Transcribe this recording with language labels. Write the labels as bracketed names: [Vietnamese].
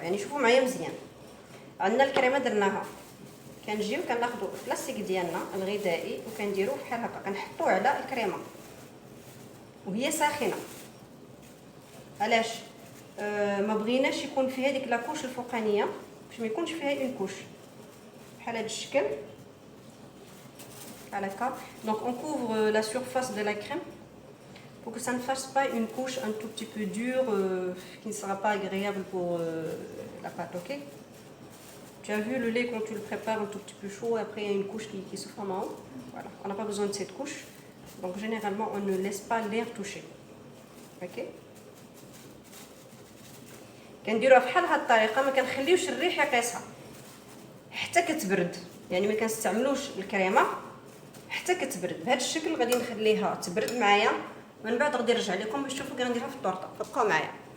[Arabic] يعني شوفوا معايا مزيان، عندنا الكريمه درناها، كنجيو كناخذوا البلاستيك ديالنا الغذائي وكنديروه بحال هكا، كنحطوه على الكريمه وهي ساخنه. علاش؟ ما بغيناش يكون فيها ديك لاكوش الفوقانيه باش ما يكونش فيها اون كوش بحال هذا الشكل بحال هكا. [French] دونك on couvre la surface de la crème pour que ça ne fasse pas une couche un tout petit peu dure qui ne sera pas agréable pour la pâte. OK. Tu as vu le lait quand tu le prépares un tout petit peu chaud, après il y a une couche qui se forme en haut. Voilà, on n'a pas besoin de cette couche. Donc généralement on ne laisse pas l'air toucher. OK. [Arabic] كنديروها بحال هاد الطريقه، ما كنخليوش الريحه قيسها حتى كتبرد. يعني ما كنستعملوش الكريمه حتى كتبرد. بهذا الشكل غادي نخليها تبرد معايا، من بعد غادي نرجع لكم باش تشوفوا كي غنديرها في الطورطه. فبقاو معايا.